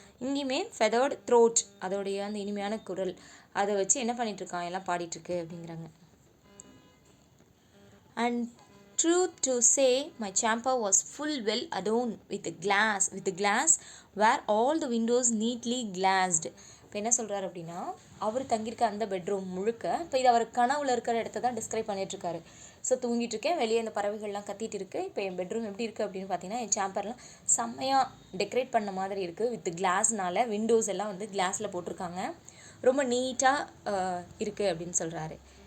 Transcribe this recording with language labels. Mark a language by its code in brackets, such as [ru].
[ta] இங்கேயுமே ஃபெதர்டு த்ரோட், அதோடைய அந்த இனிமையான குரல், அதை வச்சு என்ன பண்ணிகிட்ருக்கான், எல்லாம் பாடிட்டுருக்கு அப்படிங்கிறாங்க. [en] And truth to say my chamber was full well adorned with glass where all the windows neatly glazed. [ta] இப்போ என்ன சொல்கிறாரு அப்படின்னா அவர் தங்கியிருக்க அந்த பெட்ரூம் முழுக்க, இப்போ இது அவர் கனவுல இருக்கிற இடத்த தான் டிஸ்கிரைப் பண்ணிகிட்ருக்காரு. ஸோ தூங்கிட்டு இருக்கேன், வெளியே அந்த பறவைகள்லாம் கத்திட்டு இருக்குது. இப்போ என் பெட்ரூம் எப்படி இருக்குது அப்படின்னு பார்த்தீங்கன்னா, என் சேம்பர்லாம் செம்மையாக டெக்கரேட் பண்ண மாதிரி இருக்குது. வித் கிளாஸ்னால விண்டோஸ் எல்லாம் வந்து கிளாஸில் போட்டிருக்காங்க. ரொம்ப நீட்டாக இருக்குது அப்படின்னு சொல்கிறாரு.